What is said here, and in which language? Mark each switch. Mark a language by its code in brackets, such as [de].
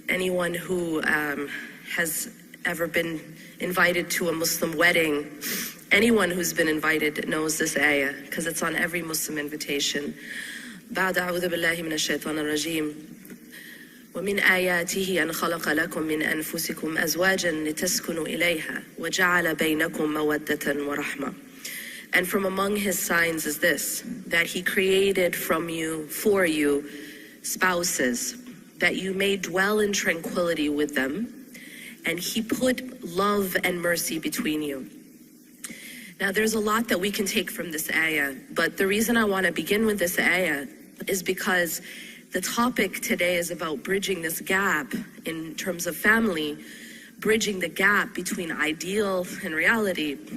[en] anyone who has ever been invited to a Muslim wedding, anyone who's been invited knows this ayah, because it's on every Muslim invitation. [ar] بعد أعوذ بالله من الشيطان الرجيم ومن آياته أن خلق لكم من أنفسكم أزواجا لتسكنوا إليها وجعل بينكم مودة ورحمة. [en] And from among his signs is this, that he created from you, for you, spouses, that you may dwell in tranquility with them, and he put love and mercy between you. Now there's a lot that we can take from this ayah, but the reason I want to begin with this ayah is because the topic today is about bridging this gap in terms of family, bridging the gap between ideal and reality.